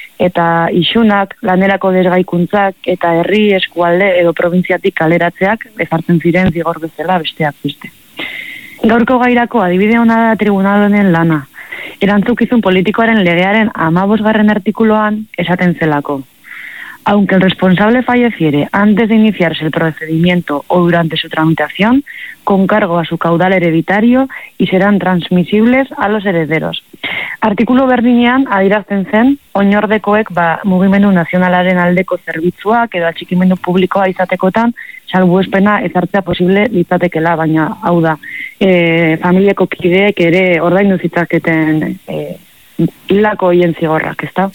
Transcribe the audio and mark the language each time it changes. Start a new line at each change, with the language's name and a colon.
Basque: Eta isunak, lanerako desgaikuntzak, eta herri, eskualde edo provintziatik kaleratzeak ezartzen ziren zigor bezala besteak beste. Gaurko gairako adibide ona da tribunalen lana. Erantzukizun politikoaren legearen 15. artikuloan esaten zelako.
Spanish: Aunque el responsable falleciere antes de iniciarse el procedimiento o durante su tramitación, con cargo a su caudal hereditario y serán transmisibles a los herederos.
Basque: Artikulu berdinean adierazten zen, oinordekoek ba, mugimendu nazionalaren aldeko zerbitzuak edo atxikimendu publikoa izatekotan salbuespena ezartzea posible litzatekeela, baina hau da, familiako kideek ere ordaindu zitzaketen hilako hien zigorrak, ezta?